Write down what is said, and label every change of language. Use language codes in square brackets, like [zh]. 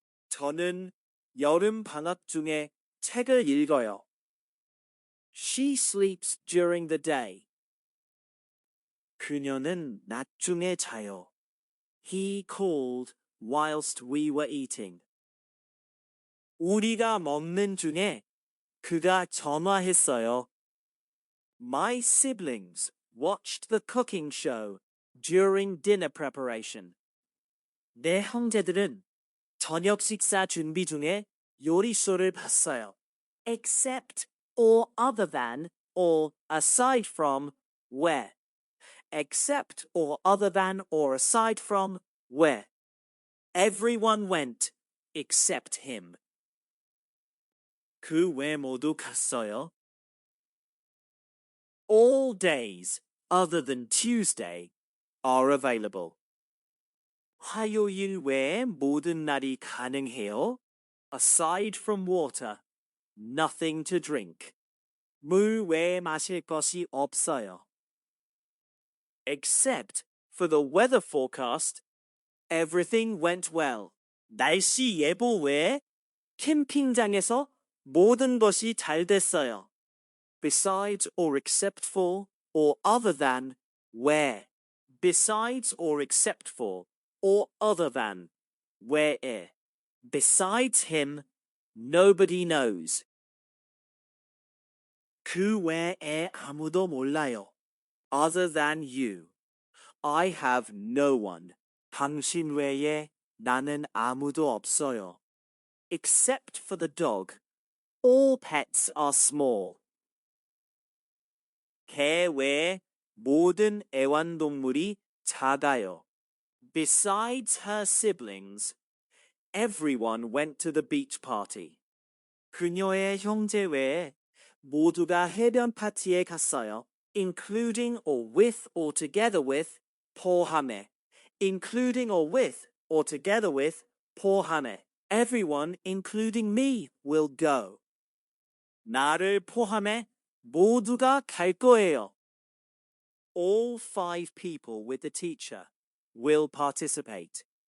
[ko] 저는 여름 방학 중에 책을 읽어요. [en] She sleeps during the day. [ko] 그녀는 낮 중에 자요. [en] He called whilst we were eating. [ko] 우리가 먹는 중에 그가 전화했어요. [en] My siblings watched the cooking show during dinner preparation. [ko] 내 형제들은 저녁 식사 준비 중에 요리쇼를 봤어요. [en] Except or other than or aside from where. Except or other than or aside from where. Everyone went except him. [ko] 그 외 모두 갔어요. [en] All days other than Tuesday are available. [ko] 화요일 외에 모든 날이 가능해요. [en] Aside from water, nothing to drink. [ko] 물 외에 마실 것이 없어요. [en] Except for the weather forecast, everything went well. [ko] 날씨 예보 외에 캠핑장에서 모든 것이 잘 됐어요. [en] Besides or except for or other than where. Besides or except for or other than where. Besides him, nobody knows. [ko] 그 외에 아무도 몰라요. [en] Other than you. I have no one. [ko] 당신 외에 나는 아무도 없어요. [en] Except for the dog. All pets are small. [ko] 개 외에 모든 애완동물이 작아요. [en] Besides her siblings, everyone went to the beach party. [ko] 그녀의 형제 외에 모두가 해변 파티에 갔어요. [en] Including or with or together with 포함해. Including or with or together with 포함해. Everyone, including me, will go. [ko] 나를 포함해 모두가 갈 거예요. [en] All 5 people with the teacher will participate.